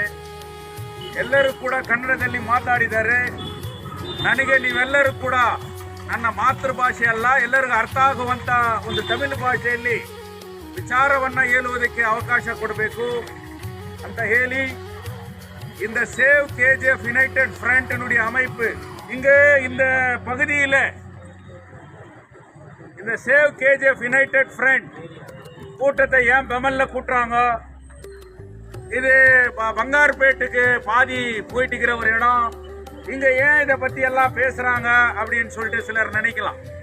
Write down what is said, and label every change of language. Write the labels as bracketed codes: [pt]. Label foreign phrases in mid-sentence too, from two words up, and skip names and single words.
[kn] ಎಲ್ಲರೂ ಕೂಡ ಕನ್ನಡದಲ್ಲಿ ಮಾತಾಡಿದ್ದಾರೆ. ನನಗೆ ನೀವೆಲ್ಲರೂ ಕೂಡ ನನ್ನ ಮಾತೃಭಾಷೆ ಅಲ್ಲ, ಎಲ್ಲರಿಗೂ ಅರ್ಥ ಆಗುವಂತ ಒಂದು ತಮಿಳು ಭಾಷೆಯಲ್ಲಿ ವಿಚಾರವನ್ನು ಹೇಳುವುದಕ್ಕೆ ಅವಕಾಶ ಕೊಡಬೇಕು ಅಂತ ಹೇಳಿ [ta] இந்த சேவ் KGF யுனைடெட் ஃப்ரண்ட்னுடைய அமைப்பு இங்கே இந்த பகுதியில் இந்த சேவ் KGF யுனைடெட் ஃப்ரண்ட் கூட்டத்தை ஏன் பெமல்ல கூட்டுறாங்க, இது பங்கார்பேட்டுக்கு பாதி போயிட்டு இருக்கிற ஒரு இடம், இங்க ஏன் இதை பத்தி எல்லாம் பேசுறாங்க அப்படின்னு சொல்லிட்டு சிலர் நினைக்கலாம்.